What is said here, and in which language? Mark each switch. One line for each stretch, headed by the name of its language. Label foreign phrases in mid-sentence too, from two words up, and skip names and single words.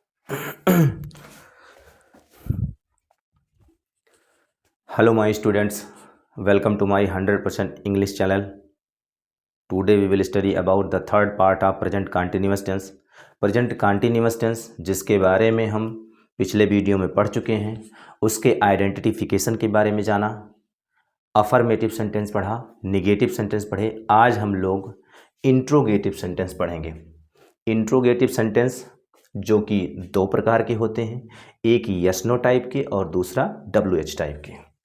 English: Hello my students, welcome to my 100% English channel. Today we will study about the third part of present continuous tense. Present continuous tense
Hindi: जिसके बारे में हम पिछले वीडियो में पढ़ चुके हैं, उसके आइडेंटिफिकेशन के बारे में जाना,
English: affirmative sentence
Hindi: पढ़ा,
English: negative sentence
Hindi: पढ़े। आज हम लोग
English: interrogative sentence
Hindi: पढ़ेंगे।
English: interrogative sentence
Hindi: जो कि दो प्रकार के होते हैं, एक
English: yes no type
Hindi: के और दूसरा
English: WH type
Hindi: के।